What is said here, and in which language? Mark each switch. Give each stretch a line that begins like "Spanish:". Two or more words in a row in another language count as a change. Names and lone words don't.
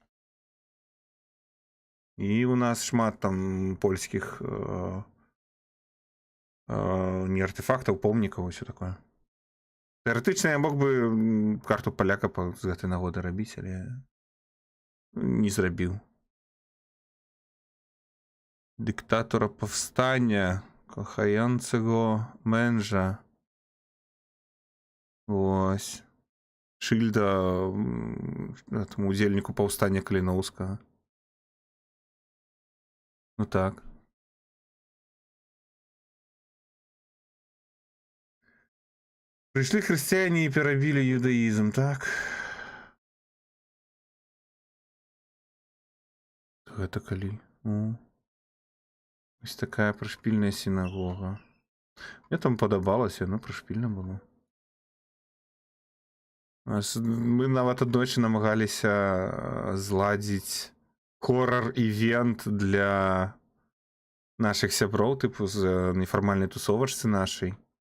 Belarusian: І у нас шмат там польскіх не артефактаў, помнікаў, усё такое. Тэарэтычна я мог бы карту паляка з гэтай нагоды рабіць, але не зрабіў.
Polish: Dyktatora powstania, kochającego męża.
Ukrainian: Ось.
Russian: Шильда этому удельнику повстання Каліноўскага. Ну так. Пришли христиане и перебили юдаизм, так? Это калі? Ось такая прышпільная сінагога.
Belarusian: Мне там падабалася, но прышпільна было. Мы нават аднойчы намагаліся зладзіць хоррор-івент для наших сяброў, тыпу з нефармальнай тусовачцы нашай.